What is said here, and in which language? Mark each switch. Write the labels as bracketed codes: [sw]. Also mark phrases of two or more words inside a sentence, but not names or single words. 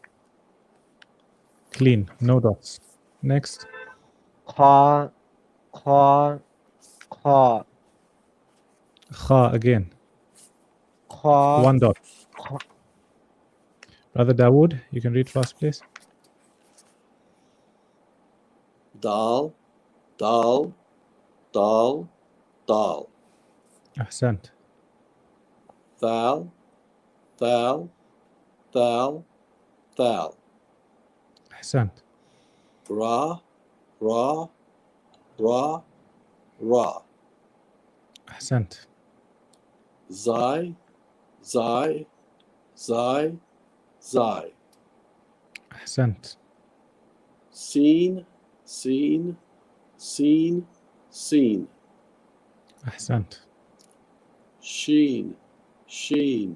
[en] Clean. No dots. Next. Kha. Kha. Kha. Kha again. Kha. 1 dot. Kha. Brother Dawood, you can read fast, please. Dal. Dal. Dal. Dal. Ahsant. Thal. Thal. Thal. Thal. Ahsant. Ra. Ra. Ra. Ra. Ahsant. Zai. Zai. Zai. Zai. Ahsant. Seen. Seen. Seen. Seen. Ahsant. Sheen. Sheen.